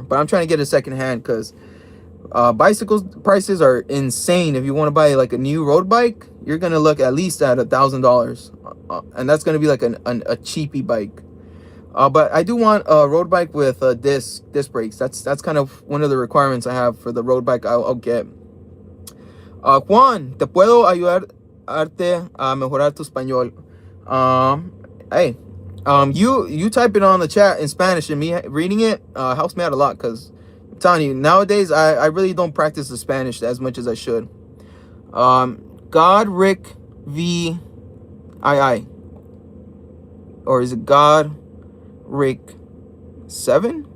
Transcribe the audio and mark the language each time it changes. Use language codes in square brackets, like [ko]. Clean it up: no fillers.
[en] But I'm trying to get a second hand because bicycles prices are insane. If you want to buy like a new road bike, you're gonna look at least at $1,000, and that's gonna be like a cheapy bike. But I do want a road bike with disc brakes. That's kind of one of the requirements I have for the road bike I'll get. [es] Juan, te puedo ayudarte a mejorar tu español. [en] Hey, you type it on the chat in Spanish and me reading it helps me out a lot because I'm telling you, nowadays I really don't practice the Spanish as much as I should. Godrick V I or is it Godrick 7?